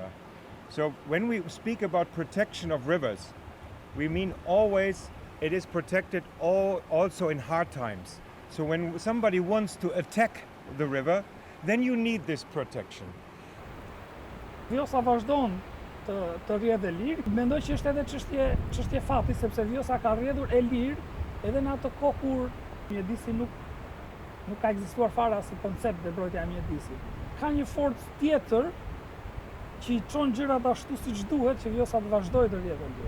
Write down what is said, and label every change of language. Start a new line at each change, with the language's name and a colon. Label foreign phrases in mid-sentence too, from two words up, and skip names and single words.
English: So when we speak about protection of rivers, we mean always it is protected also in hard times. So when somebody wants to attack the river, then you need this protection.
Albanian: Vjosa vazhdon të rrjedhë lirë. Mendoj që është edhe çështje fati, sepse Vjosa ka rrjedhur e lirë edhe në atë kohë kur mjedisi nuk ka ekzistuar fare si koncept dhe mbrojtja e mjedisit. Ka një forcë tjetër që i çon gjërat ashtu siç duhet që vjosa të vazhdojë të rrjetë ndër.